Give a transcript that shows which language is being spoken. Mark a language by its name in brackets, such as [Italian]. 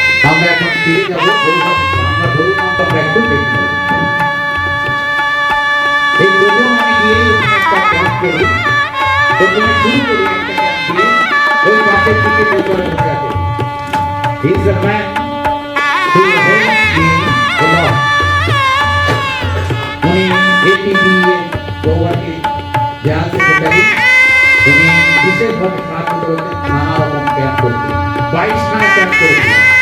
[Bangla] আমরা এখন ফিরে যাবো আমরা ধরুন আমরা একটু দেখব এই প্রথম আমি গিয়ে একটা ক্যাম্প করি, প্রথমে শুরু করি একটা ক্যাম্প দিয়ে ওই পাশের দিকে বসে আছে। [English] He is a man who helps me a lot. [Bangla] উনি APB গৌহাটি জেলা সেক্রেটারি, উনি বিশেষভাবে সাহায্য করেছেন নানা রকম ক্যাম্প করতে, 22খানা ক্যাম্প করেছেন।